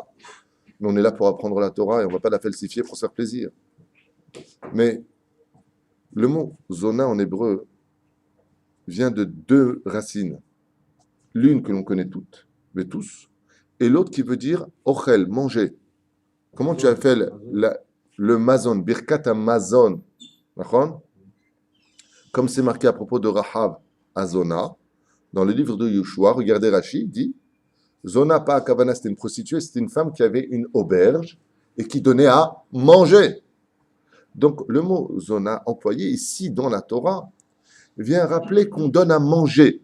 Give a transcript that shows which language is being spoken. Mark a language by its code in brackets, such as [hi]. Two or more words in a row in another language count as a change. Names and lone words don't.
[fr] Mais on est là pour apprendre la Torah et on ne va pas la falsifier pour se faire plaisir. Mais le mot zona en hébreu vient de 2 racines. L'une que l'on connaît toutes, mais tous, et l'autre qui veut dire ochel, manger. Comment tu as fait le mazon, [he] ברכת מזון, [fr] comme c'est marqué à propos de Rahav à Zona, dans le livre de Yoshua, regardez Rashi, il dit Zona, [he] פא כוונה, [fr] c'était une prostituée, c'était une femme qui avait une auberge et qui donnait à manger. Donc, le mot zona employé ici dans la Torah vient rappeler qu'on donne à manger.